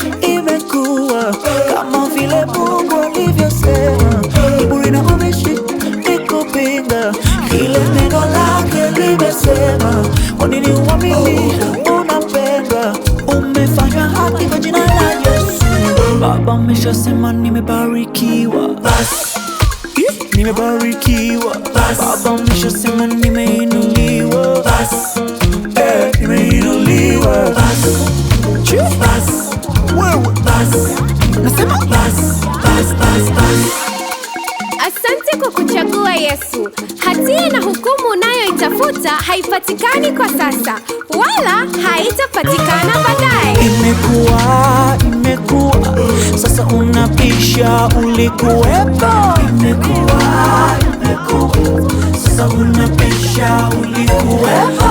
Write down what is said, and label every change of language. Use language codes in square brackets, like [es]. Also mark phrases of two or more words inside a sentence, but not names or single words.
[sw] imekuwa kama vile Mungu alivyosema. Kiburi na ubishi ni kupinga kile neno lake limesema. Kwa nini uamini? Unapendwa, umefanywa haki kwa jina la Yesu. Baba ameshasema nimebarikiwa. Bas. Nimebarikiwa. Bas. Baba ameshasema nimeinuliwa. Bas. Eh, nimeinuliwa. Bas. Bas. Wewe. Bas. Nasema bas. Bas, bas, bas. Asante kwa kuchagua Yesu. Hatia na hukumu unayoitafuta haipatikani kwa sasa, wala haitapatikana baadaye. Imekuwa, imekuwa, sasa unapisha ulikuwepo. Imekuwa, imekuwa, sasa unapisha ulikuwepo.